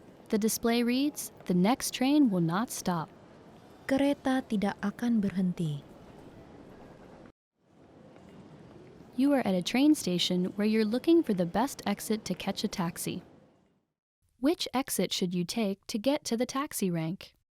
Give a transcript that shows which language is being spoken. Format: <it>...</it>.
<en>The display reads, "The next train will not stop."</en> <id>Kereta tidak akan berhenti.</id> <en>You are at a train station where you're looking for the best exit to catch a taxi. Which exit should you take to get to the taxi rank?</en>